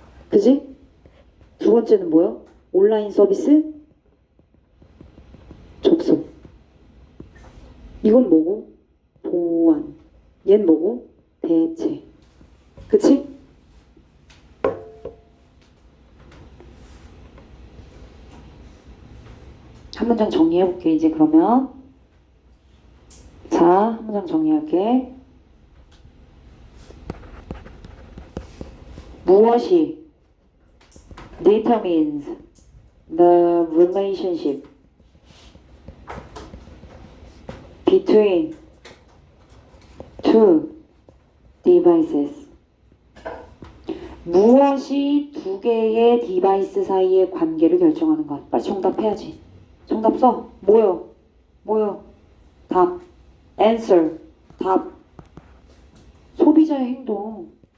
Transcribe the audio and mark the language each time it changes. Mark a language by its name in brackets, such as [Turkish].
[Korean] 그지? 두 번째는 뭐야? 온라인 서비스 접속. 이건 뭐고? 보완. 얜 뭐고? 대체. 그치? 한 문장 정리해볼게. 이제 그러면 자, 한 문장 정리할게. 무엇이 [English] determines the relationship between two devices. [Korean] 무엇이 두 개의 디바이스 사이의 관계를 결정하는가? 빨리 정답해야지. 정답 써. 뭐요? 뭐요? 답. answer. 답. 소비자의 행동.